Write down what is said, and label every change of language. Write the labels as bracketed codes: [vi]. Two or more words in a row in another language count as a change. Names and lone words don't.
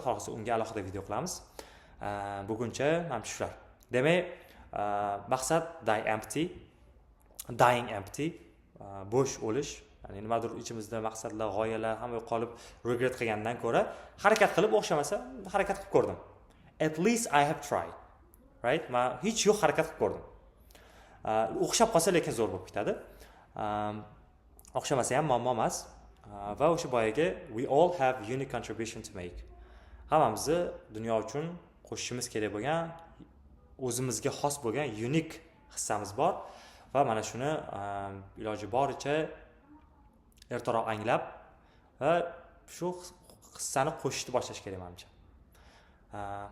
[uz] Xohlasa unga alohida video qilamiz. Buguncha mana shular. Demak, maqsad [en] dying empty, [uz] bo'sh o'lish. Ya'ni nimadir ichimizda maqsadlar, g'oyalar ham yo'qolib, regret qilgandan ko'ra, harakat qilib o'xshamasa, harakat qilib ko'rdim. [en] At least I have tried. Right? [uz] Men hech yo'q harakat qilib ko'rdim. O'xshab qolsa lekin zo'r bo'lib ketadi. O'xshamasa ham muammo emas. Va o'sha boyagi [en] we all have unique contribution to make. [uz] Hammamizni dunyo uchun qo'shishimiz kerak bo'lgan, o'zimizga xos bo'lgan unique hissamiz bor va mana shuni iloji boricha ertaroq anglab va shu hissani qo'shishni boshlash kerak menimcha.